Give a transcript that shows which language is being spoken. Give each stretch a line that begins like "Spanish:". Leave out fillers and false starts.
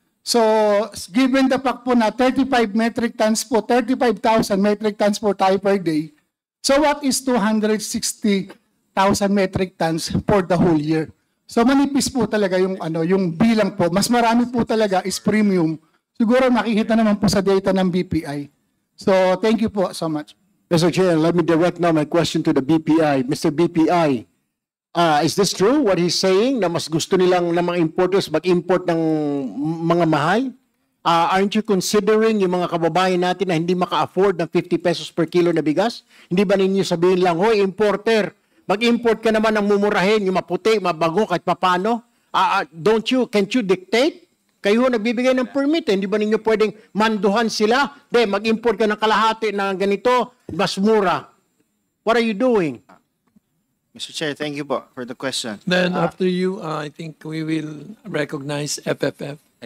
English: So, given the fact po na 35 metric tons po, 35,000 metric tons po tayo per day, so what is 260,000 metric tons for the whole year?
Filipino: So, manipis po talaga yung bilang po. Mas marami po talaga is premium. Siguro nakikita naman po sa data ng BPI.
English: So, thank you po so much. Mr. Chair, let me direct now my question to the BPI. Mr.
Filipino: BPI,
English: is this true what he's saying
Filipino: na mas gusto nilang ng mga importers mag-import ng mga mahal?
English: Aren't you considering
Filipino: yung mga kababayan natin na hindi maka-afford ng
English: 50 pesos per kilo na bigas?
Filipino: Hindi ba ninyo sabihin lang, hoy importer, mag-import ka naman ng mumurahin, yung maputi, mabago, kahit papano?
English: Can't you dictate?
Filipino: Kayo nagbibigay ng permit, hindi ba ninyo pwedeng manduhan sila? Mag-import ka ng kalahati na ganito, mas mura.
English: What are you doing? Mr. Chair, thank you po for the question. Then after you, I think we will recognize FFF.